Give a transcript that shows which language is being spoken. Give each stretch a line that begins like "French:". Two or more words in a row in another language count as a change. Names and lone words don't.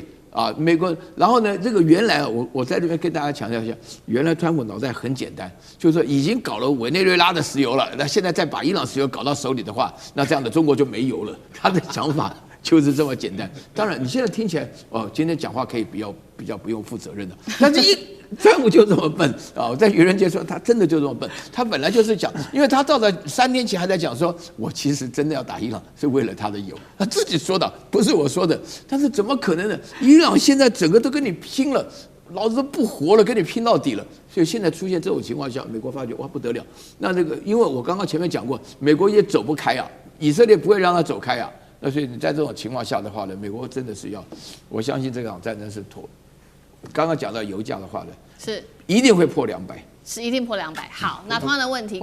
Chinese: 啊，美國，然後呢，這個原來我在這邊跟大家強調一下，原來川普腦袋很簡單，就是說已經搞了委內瑞拉的石油了，那現在再把伊朗石油搞到手裡的話，那這樣的中國就沒油了。他的想法就是這麼簡單。當然，你現在聽起來哦，今天講話可以比較不用負責任的，但是川普就這麼笨啊！我在愚人節說他真的就這麼笨，他本來就是講，因為他到了3天前還在講說，我其實真的要打伊朗是為了他的油，他自己說的，不是我說的。但是怎麼可能呢？伊朗現在整個都跟你拼了，老子都不活了，跟你拼到底了。所以現在出現這種情況下，美國發覺哇不得了。那這個，因為我剛剛前面講過，美國也走不開啊，以色列不會讓他走開啊。那所以你在這種情況下的話呢，美國真的是要，我相信這場戰爭是妥。剛剛講到油價的話呢，是一定會破200，是一定破200。好，那同樣的問題，